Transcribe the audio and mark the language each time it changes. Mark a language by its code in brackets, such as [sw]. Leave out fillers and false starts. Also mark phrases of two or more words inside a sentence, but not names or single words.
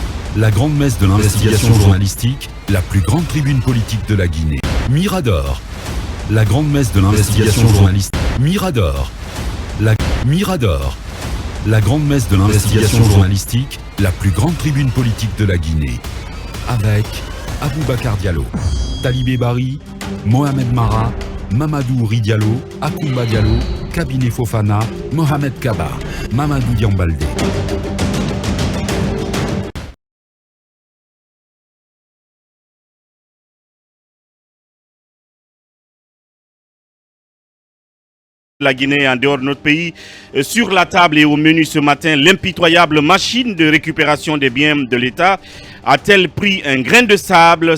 [fr] la grande messe de l'investigation journalistique, la plus grande tribune politique de la Guinée. Mirador, la grande messe de l'investigation journalistique. Mirador, Mirador, la grande messe de l'investigation journalistique, la plus grande tribune politique de la Guinée. Avec Aboubacar Diallo, Talibé Bari, Mohamed Mara, Mamadou Ouri Diallo, Akoumba Diallo, Kabinet Fofana, Mohamed Kaba, Mamadou Diambaldé. La Guinée en dehors de notre pays. Sur la table et au menu ce matin, l'impitoyable machine de récupération des biens de l'État a-t-elle pris un grain de sable?